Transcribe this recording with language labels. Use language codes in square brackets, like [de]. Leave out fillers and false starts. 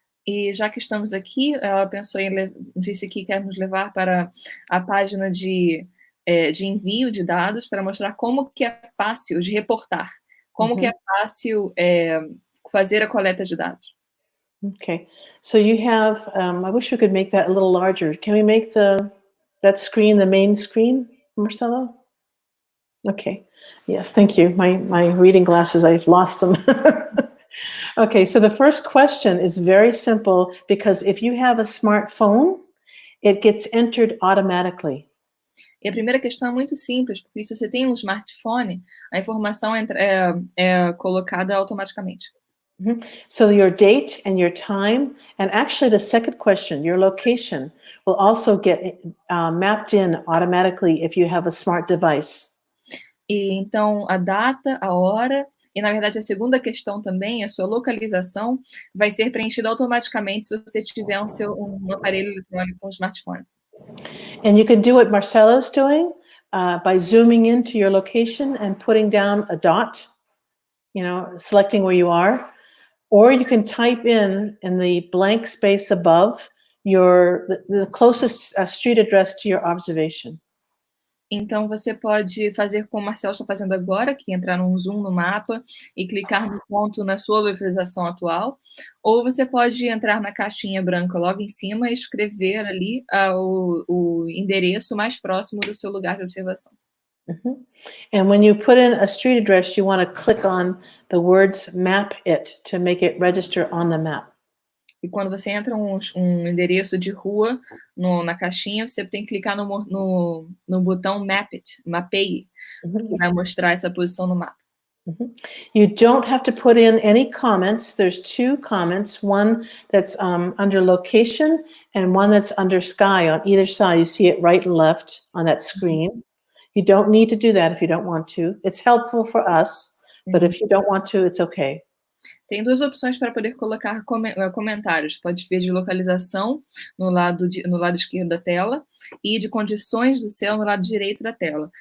[pt] E já que estamos aqui, ela pensou disse que quer nos levar para a página de envio de dados para mostrar como que é fácil de reportar, como que é fácil fazer a coleta de dados. [en] Okay, so you have, I wish we could make that a little larger. Can we make that screen the main screen, Marcelo? Okay, yes, thank you. My reading glasses, I've lost them. Okay, so the first question is very simple because if you have a smartphone, it gets entered automatically. [pt] E a primeira questão é muito simples, porque se você tem um smartphone, a informação é colocada automaticamente. [en] So your date and your time, and actually the second question, your location, will also get mapped in automatically if you have a smart device. [pt] E então a data, a hora, e na verdade a segunda questão também, a sua localização, vai ser preenchida automaticamente se você tiver um aparelho eletrônico com smartphone. [en] And you can do what Marcelo's doing by zooming into your location and putting down a dot, selecting where you are. Or you can type in the blank space above the closest street address to your observation. [pt] Então, você pode fazer como o Marcelo está fazendo agora, que é entrar num zoom no mapa e clicar no ponto na sua localização atual, ou você pode entrar na caixinha branca logo em cima e escrever ali o endereço mais próximo do seu lugar de observação. [en] And when you put in a street address, you want to click on the words map it to make it register on the map. [pt] E quando você entra um endereço de rua na caixinha, você tem que clicar no botão Map It, mapeie, que vai mostrar essa posição no mapa. [en] You don't have to put in any comments. There's two comments, one that's under location and one that's under sky on either side. You see it right and left on that screen. You don't need to do that if you don't want to. It's helpful for us, but if you don't want to, it's okay. [pt] Tem duas opções para poder colocar comentários. Pode ver de localização no lado esquerdo da tela e de condições do céu no lado direito da tela.